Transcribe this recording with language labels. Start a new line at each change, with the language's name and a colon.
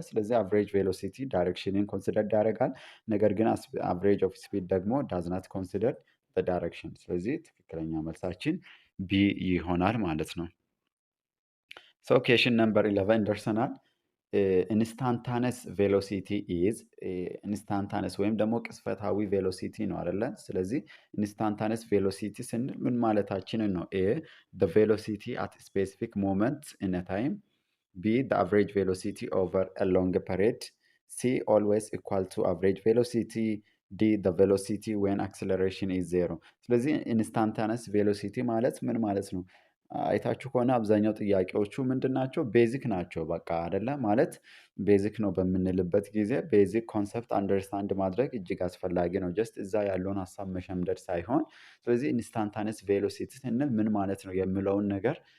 Amharic: ስለዚህ አቨሬጅ ቬሎሲቲ ዳይሬክሽንን ኮንሲደር ያደርጋል። ነገር ግን አቨሬጅ ኦፍ ስፒድ ደግሞ ዳዝናት ኮንሲደር ዳይሬክሽን። ስለዚህ ትክክለኛ መልሳችን ቢ ይሆናል ማለት ነው።
English: ሶ ኬሽን ነምበር 11
Amharic: ደርሰናል። ኢንስታንታነስ ቬሎሲቲ ኢዝ ኢንስታንታነስ ወይም ደግሞ ቅጽበታዊ ቬሎሲቲ ነው አይደለ? ስለዚህ ኢንስታንታነስ ቬሎሲቲ ስንል ምን ማለታችንን ነው?
English: ኤ the velocity at specific moment in a time, B the average velocity over a long period, C always equal to average velocity, D the velocity when acceleration is zero።
Amharic: ስለዚህ ኢንስታንታነስ ቬሎሲቲ ማለት ምን ማለት ነው? አይታችሁ ከሆነ አብዛኛው ጥያቄዎቹ ምንድን ናቸው? ቤዚክ ናቸው። በቃ አይደለ? ማለት ቤዚክ ነው በምንልበት ጊዜ ቤዚክ ኮንሰፕት አንደርስታንድ ማድረግ እጅግ አስፈላጊ ነው። ጀስት እዛ ያለውን ሀሳብ መሸምደድ ሳይሆን፣ ስለዚህ ኢንስታንታነስ ቬሎሲቲ ስንል ምን ማለት ነው የሚለውን ነገር